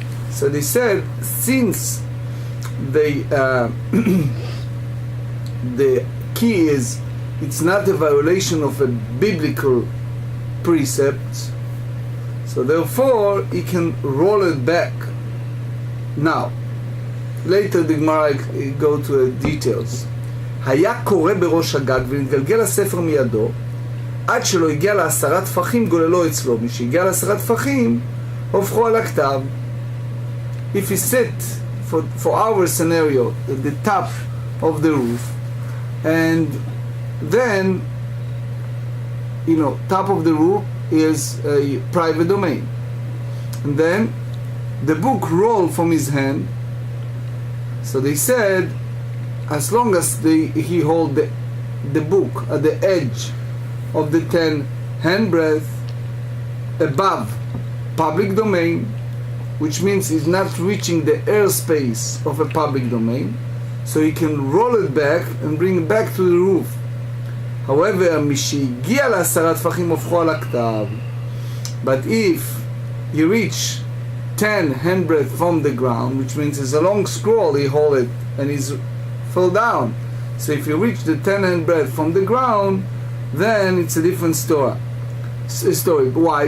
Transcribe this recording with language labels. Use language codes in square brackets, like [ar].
[en] So they said, since the key is, it's not a violation of a biblical precept, so therefore he can roll it back. Now, later the Gemara go to the details. [he] היה קורא בראש הגג ונתגלגל הספר מידו עד שלא הגיע ל10 טפחים, גוללו אצלו. משהגיע ל10 טפחים, הופכו על הכתב. [en] If he sit for our scenario at the top of the roof, and then, top of the roof is a private domain, and then the book rolled from his hand. So they said, as long as he hold the book at the edge of the 10 handbreadth above public domain, which means he's not reaching the airspace of a public domain, so he can roll it back and bring it back to the roof. However, [he] משהגיע ל10 טפחים הופכו על הכתב. [en] But if he reach 10 handbreadth from the ground, which means it's a long scroll, he hold it and he's fell down. So if you reach the 10 handbreadth from the ground, then it's a different story. Why?